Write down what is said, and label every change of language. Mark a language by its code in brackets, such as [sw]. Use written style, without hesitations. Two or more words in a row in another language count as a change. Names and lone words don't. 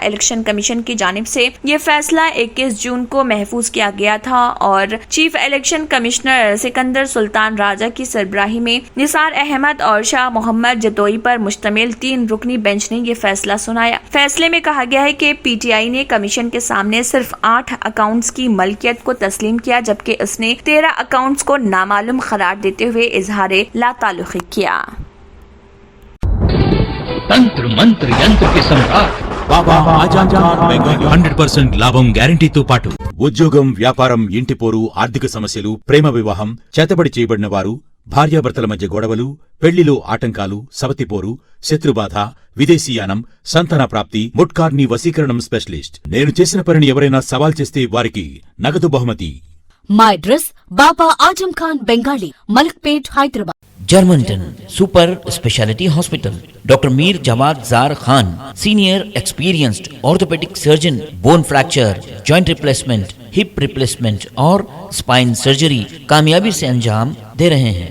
[ur] الیکشن کمیشن کی جانب سے یہ فیصلہ 21 جون کو محفوظ کیا گیا تھا اور چیف الیکشن کمشنر سکندر سلطان راجہ کی سربراہی میں نثار احمد اور شاہ محمد جتوئی پر مشتمل 3 رکنی بینچ نے یہ فیصلہ سنایا۔ فیصلے میں کہا گیا ہے کہ PTI نے کمیشن کے سامنے صرف 8 اکاؤنٹس کی ملکیت کو تسلیم کیا، جبکہ اس نے 13 اکاؤنٹس کو نامعلوم قرار دیتے ہوئے اظہار لا تعلقی کیا۔ [te] తంత్ర మంత్ర యంత్ర కి సమ్రాట్ బాబా ఆజాన్ ఖాన్ బెంగాలీ 100% లాభం గ్యారంటీతో పాటు ఉద్యోగం, వ్యాపారం, ఇంటి పోరు, ఆర్థిక సమస్యలు, ప్రేమ వివాహం, చేతబడి చేయబడిన వారు, భార్యాభర్తల మధ్య గొడవలు, పెళ్లిలో ఆటంకాలు, సవతిపోరు, శత్రుబాధ, విదేశీయానం, సంతాన ప్రాప్తి, ముట్కార్ని వశీకరణం స్పెషలిస్ట్. నేను చేసిన పనిని ఎవరైనా సవాల్ చేస్తే వారికి నగదు బహుమతి. [en] My address, Baba Ajam Khan Bengali, Malikpet, Hyderabad. Germanton super speciality hospital, Doctor Mir Jawad Zar Khan, senior experienced orthopedic surgeon, bone fracture, joint replacement, hip replacement और spine surgery [ur] کامیابی سے انجام دے رہے ہیں.